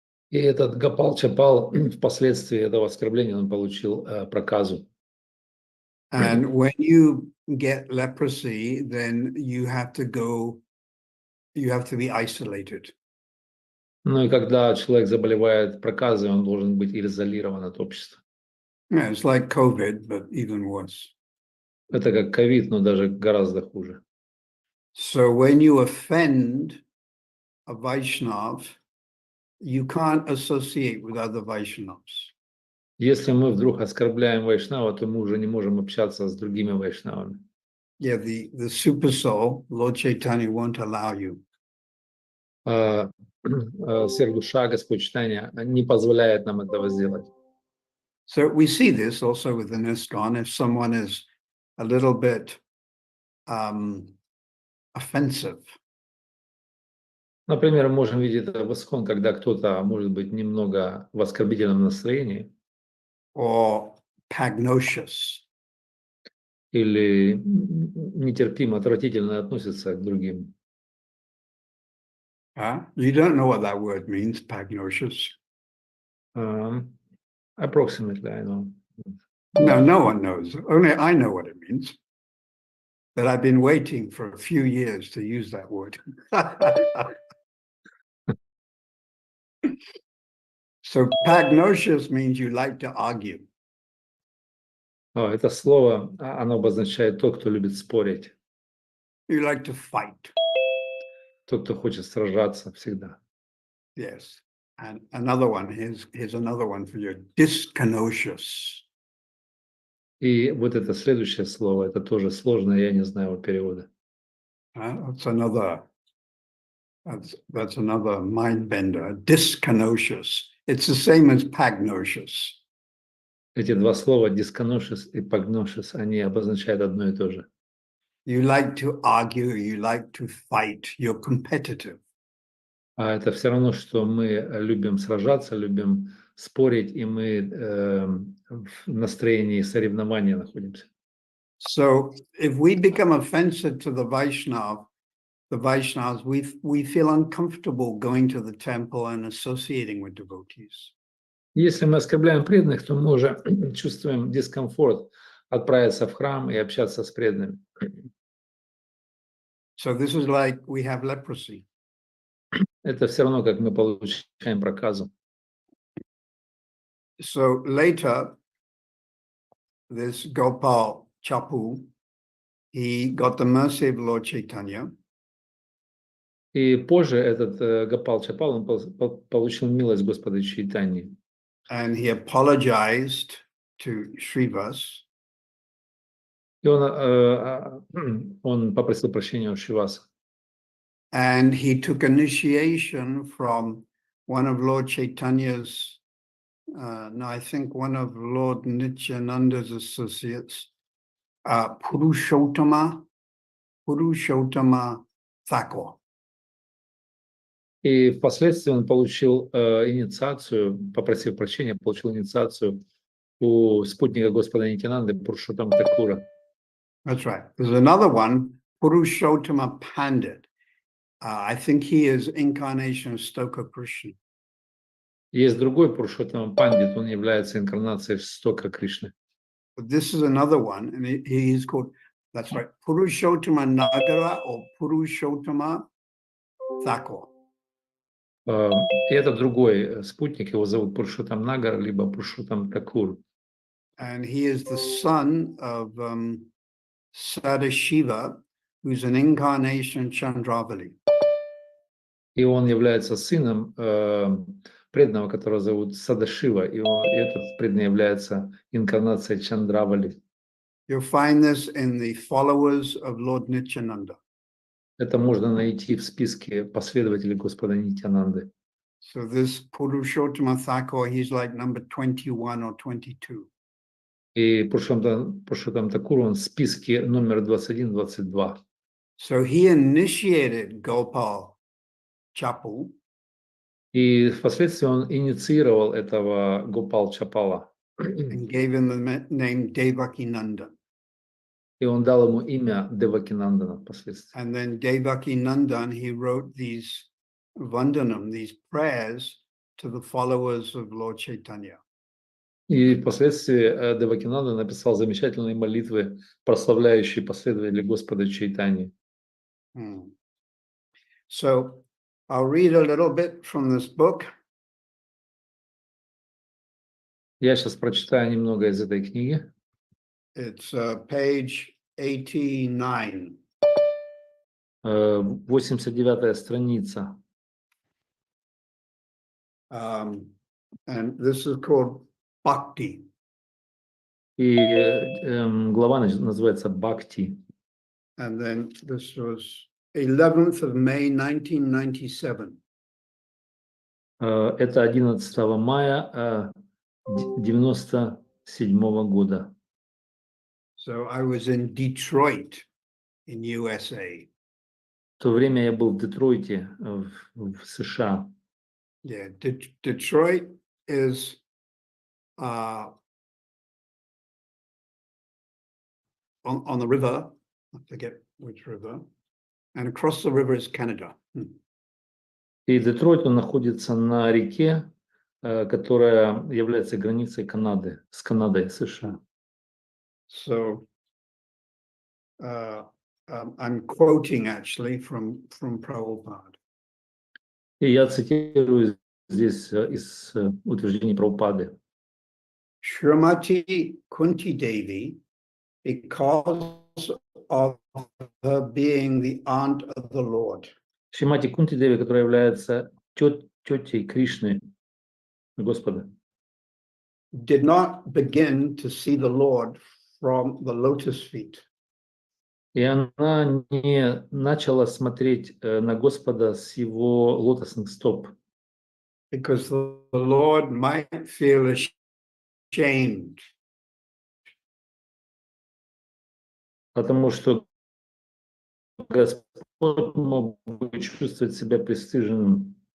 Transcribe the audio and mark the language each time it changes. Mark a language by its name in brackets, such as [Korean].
[Russian] И этот Гопал Чапал впоследствии этого оскорбления он получил проказу. [English] And when you get leprosy, then you have to be isolated. [Russian] Ну и когда человек заболевает проказой, он должен быть изолирован от общества. [English] Yeah, it's like COVID, but even worse. [Russian] Это как ковид, но даже гораздо хуже. [English] So when you offend a Vaishnav, you can't associate with other Vaishnavas. [Russian] Если мы вдруг оскорбляем Вайшнава, то мы уже не можем общаться с другими Вайшнавами. [English] Yeah, the super soul, Lord Chaitanya, won't allow you. [Russian] Сверхдуша, Господь Читания не позволяет нам этого сделать. [English] So we see this also within ISKCON. If someone is a little bit offensive, [Russian] Например, мы можем видеть это в ISKCON, когда кто-то может быть немного в оскорбительном настроении [English] or pagnostious, [Russian] или нетерпимо, отвратительно относится к другим. [English] you don't know what that word means, pagnostious. Approximately, I know. No one knows. Only I know what it means. But I've been waiting for a few years to use that word. So pagnostious means you like to argue. [Russian] Это слово, оно обозначает тот, кто любит спорить, [English] You like to fight. [Russian] тот, кто хочет сражаться всегда. [English] Yes. And another one, here's another one for you, dyscanosious. [Russian] И вот это следующее слово, это тоже сложное, я не знаю его перевода. [English] That's another mind bender, dyscanosious. It's the same as pagnosious. [Russian] Эти два слова, dyskanosis и pagnosis, они обозначают одно и то же. [English] You like to argue, you like to fight, you're competitive. [Russian] А это все равно, что мы любим сражаться, любим спорить, и мы в настроении соревнования находимся. [English] So if we become offensive to the Vaishnavas, we feel uncomfortable going to the temple and associating with devotees. [Russian] Если мы оскорбляем преданных, то мы уже чувствуем дискомфорт отправиться в храм и общаться с преданными. [English] So this is like we have leprosy. [Russian] Это все равно, как мы получаем проказу. [English] So later, this Gopal Chapu, he got the mercy of Lord Chaitanya. [Russian] И позже этот Гопал Чапал, он получил милость Господа Чайтаньи. [English] And he apologized to Srivas. [Russian] И он попросил прощения у Шриваса. [English] And he took initiation from one of Lord Chaitanya's, I think one of Lord Nityananda's associates, Purushottama Thakur. [Russian] И впоследствии он получил инициацию, попросив прощения, получил инициацию у спутника Господа Нитянанды Пурушоттама Такура. [English] That's right. There's another one, Purushottama Pandit. I think he is incarnation of Stoka Krishna. [Russian] Есть другой Пурушоттама Пандит, он является инкарнацией Стока Кришны. [English] But this is another one, and he is called, that's right, Purushottama Nagara or Purushottama Thakur. [Russian] И это другой спутник, его зовут Пурушоттам Нагар, либо Пурушоттам Такур. [English] And he is the son of Sadashiva, who's an incarnation Chandravali. [Russian] И он является сыном преданного, которого зовут Садашива, и этот преданный является инкарнацией Чандравали. [English] You'll find this in the followers of Lord Nityananda. [Russian] Это можно найти в списке последователей Господа Нитянанды. [English] So this Purushottama Thakur, he's like number 21 or 22. [Russian] И Пурушоттам Такур, он в списке номер 21-22. [English] So he initiated Gopal Chapu, [Russian] И впоследствии он инициировал этого Гопал Чапала. [English] and gave him the name Devaki Nandan. [Russian] И он дал ему имя Девакинандана впоследствии. [English] And then Devaki Nandan, he wrote these Vandanam, these prayers to the followers of Lord Chaitanya. [Russian] И впоследствии Девакинанда написал замечательные молитвы, прославляющие последователей Господа Чайтаньи. [English] So I'll read a little bit from this book. [Russian] Я сейчас прочитаю немного из этой книги. [English] It's page 89. [Russian] 89-я страница. [English] And this is called Bhakti. [Russian] И глава называется «Бхакти». [English] And then this was 11th of May, 1997. [Russian] Это 11 мая 97-го года. [English] So I was in Detroit in USA. [Russian] В то время я был в Детройте, в США. [English] Yeah, Detroit is on the river, I forget which river, and across the river is Canada. [Russian] И Детройт, он находится на реке, которая является границей Канады, с Канадой, США. [English] So I'm quoting actually from Prabhupada. [Russian] И я цитирую здесь из утверждений Прабхупады. [English] Shrimati Kunti Devi, because of her being the aunt of the Lord, [Russian] Шримати Кунти Деви, которая является тетей Кришны, Господа, [English] did not begin to see the Lord from the lotus feet. [Russian] и она не начала смотреть на Господа с его лотосных стоп, [English] Because the Lord might feel ashamed. [Russian] потому что Господь мог бы чувствовать себя пристыженным.